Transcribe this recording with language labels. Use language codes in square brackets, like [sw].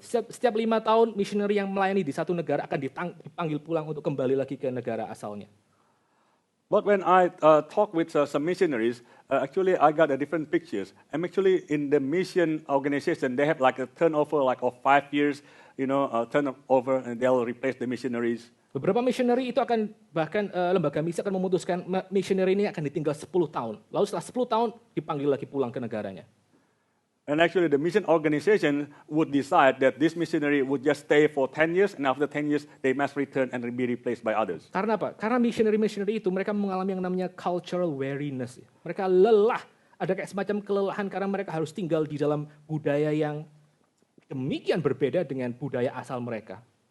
[id] Setiap 5 tahun missionary yang melayani di satu negara akan dipanggil pulang untuk kembali lagi ke negara asalnya. [en] But when I talk with some missionaries, actually I got a different pictures. I'm actually in the mission organization. They have like a turnover like of 5 years, turnover, and they'll replace the missionaries. [id] Beberapa missionary itu akan bahkan lembaga misi akan memutuskan missionary ini akan ditinggal 10 tahun. Lalu setelah 10 tahun dipanggil lagi pulang ke negaranya. [en] And actually the mission organization would decide that this missionary would just stay for 10 years, and after 10 years they must return and be replaced by others. [id] Karena apa? Karena missionary itu mereka mengalami yang namanya [en] cultural weariness. [id] Mereka lelah, ada kayak semacam kelelahan karena mereka harus tinggal di dalam budaya yang demikian berbeda dengan budaya asal mereka.